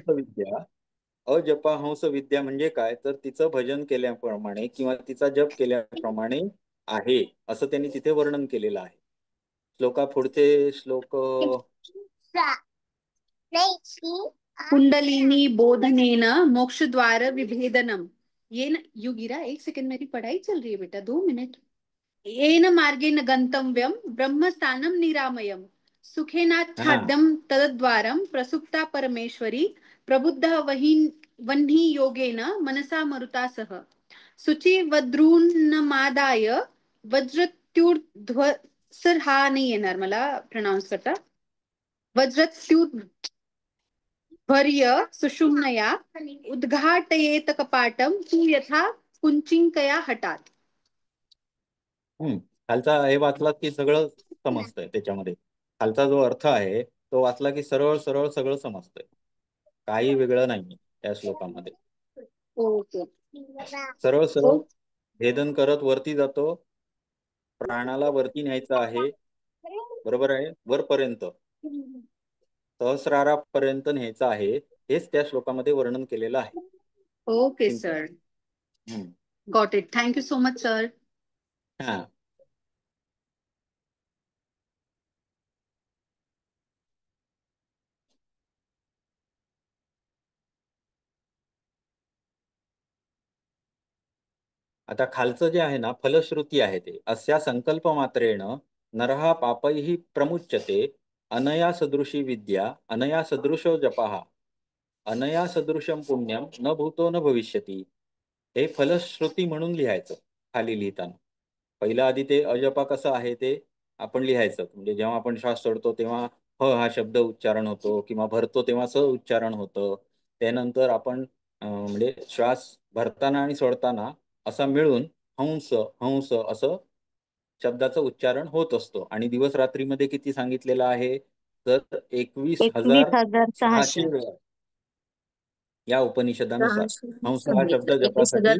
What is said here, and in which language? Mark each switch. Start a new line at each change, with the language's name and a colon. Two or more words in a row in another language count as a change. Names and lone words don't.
Marathi: हंस विद्या अजपा हंस विद्या म्हणजे काय तर तिचं भजन केल्याप्रमाणे किंवा तिचा जप केल्याप्रमाणे आहे असं त्यांनी तिथे वर्णन केलेलं आहे. पुढचे श्लोक
Sanskrit: कुंडलिनी बोधनेन मोक्षद्वार विभेदनम ये न यू गिरा.
Hindi: एक सेकंड मेरी पढ़ाई चल रही है बेटा 2 मिनट.
Sanskrit: येन मार्गेण गंतव्यम ब्रह्मस्थानम निरामयम सुखेनाच्छाद्यम तद्द्वारम प्रसुप्ता परमेश्वरी प्रबुद्ध वह्नि योगेन मनसा मरुता सह शुचि वद्रून्नमादाय वज्रत्युर्ध्व.
Marathi: सर हा नाही येणार मला प्रनाउन्स करता.
Sanskrit: वज्रत्युर्ध्वर्य सुषुम्नया उद्घाटयेत कपाटम तू यथा कुंचिंकया हठात.
Marathi: खालचा हे वाचलात की सगळं समजतंय त्याच्यामध्ये. खालचा जो अर्थ आहे तो वाचला की सरळ सरळ सगळं समजतंय. काही वेगळं नाही त्या श्लोकामध्ये. ओके. सरळ सरळ भेदन करत वरती जातो. प्राणाला वरती न्यायचं आहे बरोबर आहे वरपर्यंत सहस्रारापर्यंत न्यायचं आहे हेच त्या श्लोकामध्ये वर्णन केलेलं आहे.
English: okay sir. Got it. Thank you so much sir.
Marathi: हा आता खालचं जे आहे ना फलश्रुती आहे ते
Sanskrit: अस्या संकल्प मात्रेण नरहा पापैः प्रमुच्यते अनया सदृशी विद्या अनया सदृशो जपः अनया सदृशम पुण्यम न भूतो न भविष्यती.
Marathi: हे फलश्रुती म्हणून लिहायचं खाली लिहिताना. पहिला आधी ते अजपा कसं आहे ते आपण लिहायचं म्हणजे जेव्हा आपण श्वास सोडतो तेव्हा हा शब्द उच्चारण होतो किंवा भरतो तेव्हा स उच्चारण होतं. त्यानंतर आपण म्हणजे श्वास भरताना आणि सोडताना असा मिळून हंस हंस असं शब्दाचं उच्चारण होत असतो आणि दिवस रात्रीमध्ये किती सांगितलेलं आहे तर 21,600 वेळा या उपनिषदानुसार हंस हा शब्द जपासाठी